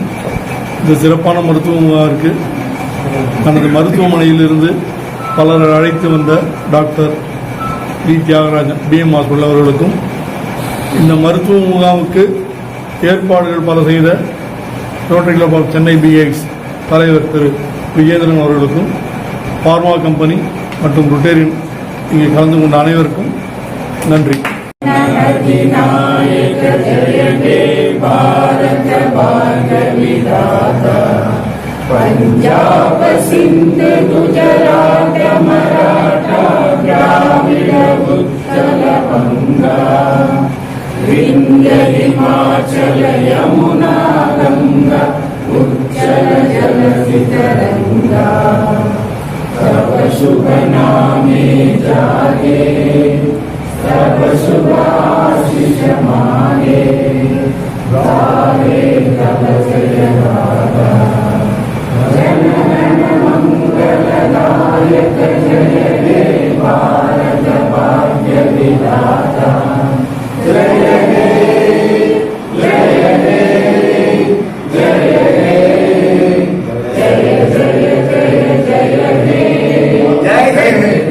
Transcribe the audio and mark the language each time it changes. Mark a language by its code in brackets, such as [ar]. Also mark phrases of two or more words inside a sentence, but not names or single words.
[ta] இந்த சிறப்பான மருத்துவ முகாமிற்கு தனது மருத்துவமனையிலிருந்து பலர் அழைத்து வந்த டாக்டர் தியாகராஜன் BM ஹாஸ்பிட்டல் அவர்களுக்கும், இந்த மருத்துவ முகாமுக்கு ஏற்பாடுகள் பல செய்த ரோட்டரி கிளப் ஆஃப் சென்னை BX தலைவர் திரு விஜேந்திரன் அவர்களுக்கும், [en] pharma company [ta] மற்றும் ரொட்டேரியன் இங்கே கலந்து கொண்ட அனைவருக்கும் நன்றி. [bn] पंजाब सिंध गुजरात मराठा द्राविड उत्कल বঙ্গ বিন্ধ্য হিমাচল যমুনা গঙ্গা উচ্ছল জলধি তরঙ্গ তব শুভ নামে জাগে তব শুভাশিস মাগে গাহে তব জয় গাথা জনগণ মঙ্গলদায়ক জয় হে ভারত ভাগ্য বিধাতা জয় হে জয় হে জয় হে জয় জয় জয় জয় হে জয় হে।